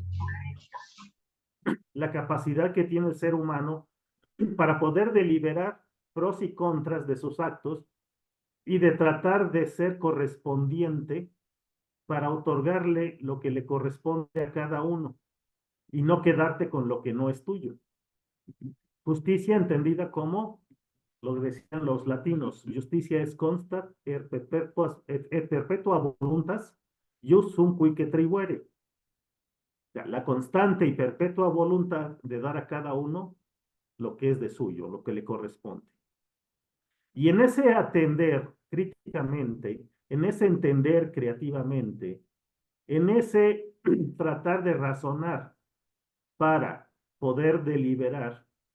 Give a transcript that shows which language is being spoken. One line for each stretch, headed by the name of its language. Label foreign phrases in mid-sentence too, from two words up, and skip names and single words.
Spanish: la capacidad que tiene el ser humano para poder deliberar pros y contras de sus actos y de tratar de ser correspondiente para otorgarle lo que le corresponde a cada uno y no quedarte con lo que no es tuyo. Justicia entendida como lo decían los latinos: justicia es
Latin: constat et perpetua voluntas ius sum cuique tribuere.
Spanish: La constante y perpetua voluntad de dar a cada uno lo que es de suyo, lo que le corresponde. Y en ese atender críticamente, en ese entender creativamente, en ese tratar de razonar para poder deliberar,